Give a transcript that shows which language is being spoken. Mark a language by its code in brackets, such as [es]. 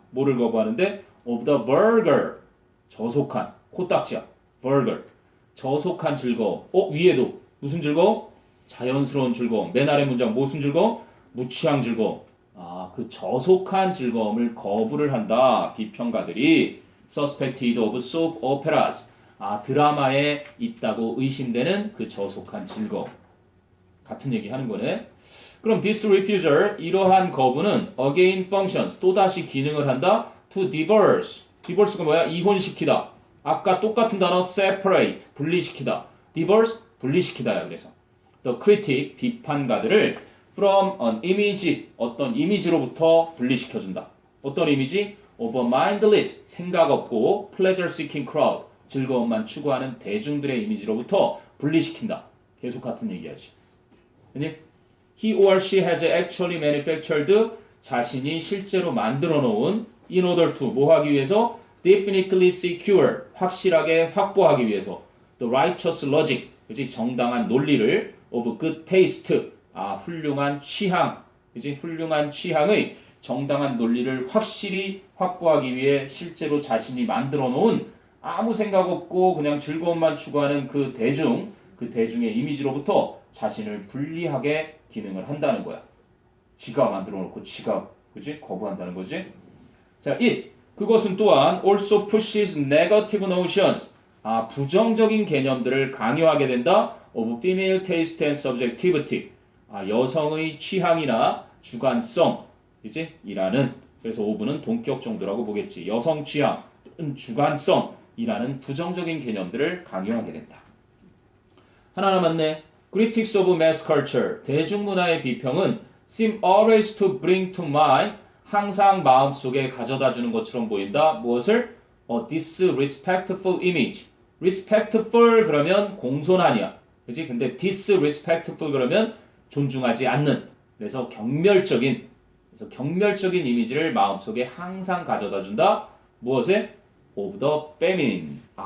[ko] 뭐를 거부하는데? [en] of the burger. [ko] 저속한, 코딱지야. burger. 저속한 즐거움. 위에도 무슨 즐거움? 자연스러운 즐거움. 맨 아래 문장 무슨 즐거움? 무취한 즐거움. 그 저속한 즐거움을 거부를 한다. 비평가들이 [en] suspected of soap operas. [ko] 드라마에 있다고 의심되는 그 저속한 즐거움. 같은 얘기 하는 거네. 그럼 [en] this refusal, [ko] 이러한 거부는 [en] again functions, [ko] 또다시 기능을 한다. [en] to divorce. [ko] divorce가 뭐야? 이혼시키다. 아까 똑같은 단어 separate, 분리시키다. divorce, 분리시키다야. 그래서 [en] the critic, [ko] 비판가들을 [en] from an image, [ko] 어떤 이미지로부터 분리시켜준다. 어떤 이미지? [en] of a mindless, [ko] 생각 없고 [en] pleasure seeking crowd, [ko] 즐거움만 추구하는 대중들의 이미지로부터 분리시킨다. 계속 같은 얘기하지. [en] He or she has actually manufactured, [ko] 자신이 실제로 만들어 놓은 [en] in order to, [ko] 뭐 하기 위해서? [en] definitely secure, [ko] 확실하게 확보하기 위해서 [en] the righteous logic, [ko] 그치? 정당한 논리를 [en] of good taste, [ko] 훌륭한 취향, 그치? 훌륭한 취향의 정당한 논리를 확실히 확보하기 위해 실제로 자신이 만들어 놓은 아무 생각 없고 그냥 즐거움만 추구하는 그 대중의 이미지로부터 자신을 분리하게 기능을 한다는 거야. 지가 만들어 놓고 지가, 그치? 거부한다는 거지. 자, 그것은 또한 [en] also pushes negative notions, [ko] 부정적인 개념들을 강요하게 된다. [en] of female taste and subjectivity, [ko] 여성의 취향이나 주관성, 그치? 이라는, 그래서 of는 동격 정도라고 보겠지. 여성 취향, 주관성이라는 부정적인 개념들을 강요하게 된다. 하나 남았네. [en] Critics of mass culture, [ko] 대중문화의 비평은 [en] seem always to bring to mind, [ko] 항상 마음속에 가져다주는 것처럼 보인다. 무엇을? [en] disrespectful image. [ko] respectful 그러면 공손하냐. 그치? 근데 disrespectful 그러면 존중하지 않는. 그래서 경멸적인 이미지를 마음속에 항상 가져다준다. 무엇에? [en] of the feminine.